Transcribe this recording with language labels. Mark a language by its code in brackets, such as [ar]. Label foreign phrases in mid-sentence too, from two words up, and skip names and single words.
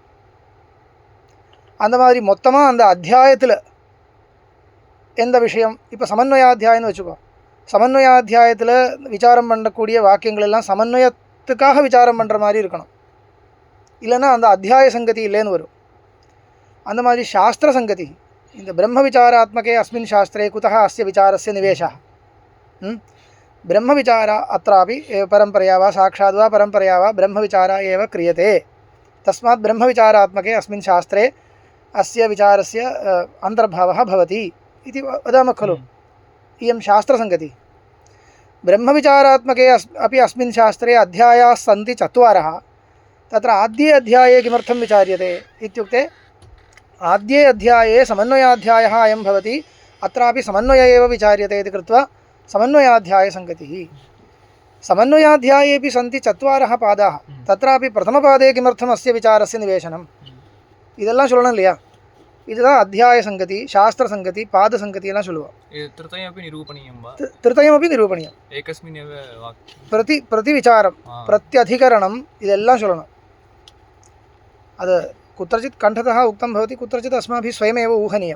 [ta] அந்த மாதிரி மொத்தமாக அந்த அத்தியாயத்தில் எந்த விஷயம், இப்போ சமன்வயாத்தியாயம்னு வச்சுக்கோ, சமன்வயாத்தியாயத்தில் விசாரம் பண்ணக்கூடிய வாக்கியங்கள் எல்லாம் சமன்வயத்துக்காக விசாரம் பண்ணுற மாதிரி இருக்கணும், இல்லைன்னா அந்த அத்தியாய சங்கதி இல்லைன்னு வரும். அந்த மாதிரி சாஸ்திர சங்கதி, இந்த [sa] ब्रह्म विचारात्मके अस्मिन् शास्त्रे कुतः अस्य विचारस्य निवेशः. ब्रह्मविचार अत्रापि परम्परया वा साक्षात् वा परम्परया वा ब्रह्मविचार एव क्रियते. तस्मात् ब्रह्मविचारात्मके अस्मिन् शास्त्रे अस्य विचारस्य अन्तर्भावः भवति इति वदामः खलु. इयं शास्त्रसङ्गतिः. ब्रह्मविचारात्मके अपि अस्मिन् शास्त्रे अध्यायाः सन्ति चत्वारः. तत्र आद्ये अध्याये किमर्थं विचार्यते इत्युक्ते आद्ये अध्याये समन्वयाध्यायः अयं भवति, अत्रापि समन्वय एव विचार्यते इति कृत्वा समन्वयाध्यायसङ्गतिः. समन्वयाध्यायेपि सन्ति चत्वारः पादाः. तत्रापि प्रथमपादे किमर्थम् अस्य विचारस्य निवेशनम्, [ta] இதெல்லாம் சொல்லணும் இல்லையா. இதுதான் அத்தியாய சங்கதி, சாஸ்திர சங்கதி, பாத சங்கதி எல்லாம் சொல்லுவோம். [sa] त्रितयमपि निरूपणीयम्. [ta] பிரதி விசாரம், பிரத்யதிகரணம், இதெல்லாம் சொல்லணும். [sa] அது कुत्रचित् कण्ठतः उक्तम् भवति, कुत्रचित् अस्माभिः स्वयमेव ऊहनीयम्.